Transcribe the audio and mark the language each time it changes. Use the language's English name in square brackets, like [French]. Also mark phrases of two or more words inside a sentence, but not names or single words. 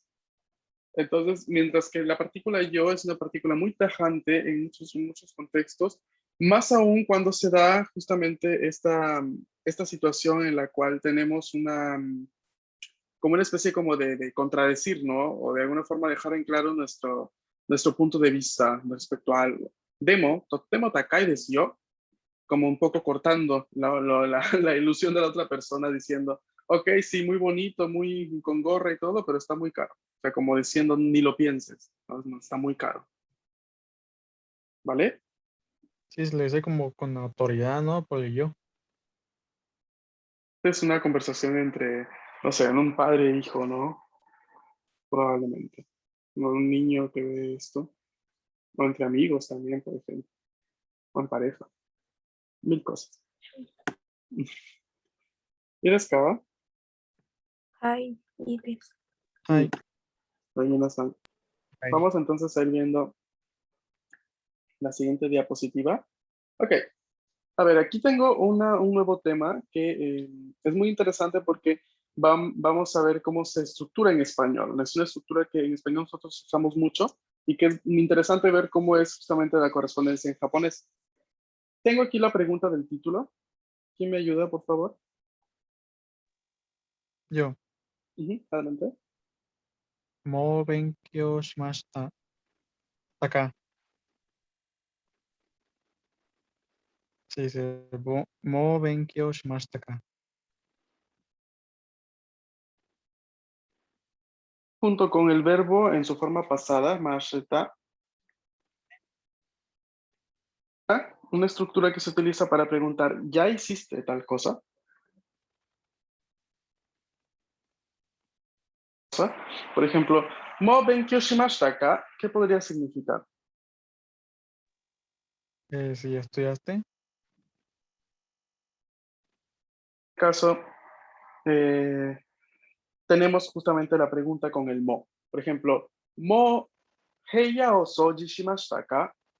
[Spanish] Entonces, mientras que la partícula yo es una partícula muy tajante en muchos contextos, más aún cuando se da justamente esta situación en la cual tenemos como una especie como de contradecir, ¿no? O de alguna forma dejar en claro nuestro punto de vista respecto a algo. [Japanese] でも、とても高いですよ, [Spanish] como un poco cortando la ilusión de la otra persona diciendo, ok, sí, muy bonito, muy con gorra y todo, pero está muy caro. O sea, como diciendo, ni lo pienses, ¿no? No, está muy caro. ¿Vale? Sí, se le dice como con autoridad, ¿no? Por el yo. Es una conversación entre, no sé, un padre e hijo, ¿no? Probablemente. O un niño que ve esto. O entre amigos también, por ejemplo. O en pareja. Mil cosas. ¿Quieres cava? [Japanese] はい、いいです。 [Spanish] Ay, Minasan. ay. Vamos entonces a ir viendo la siguiente diapositiva. Ok. A ver, aquí tengo un nuevo tema que es muy interesante porque vamos a ver cómo se estructura en español. Es una estructura que en español nosotros usamos mucho y que es interesante ver cómo es justamente la correspondencia en japonés. Tengo aquí la pregunta del título. ¿Quién me ayuda, por favor? Yo. Ujú, adelante. [Japanese] もう勉強しました. [Spanish] Acá. Sí, sí. [Japanese] もう勉強しました acá. [Spanish] Junto con el verbo en su forma pasada, mashita, una estructura que se utiliza para preguntar, ¿ya hiciste tal cosa? Por ejemplo, [Japanese] もう勉強しましたか, [Spanish] ¿qué podría significar? Si ya estudiaste. Caso, eh, tenemos justamente la pregunta con el mo. Por ejemplo, [Japanese] もう部屋を掃除しましたか.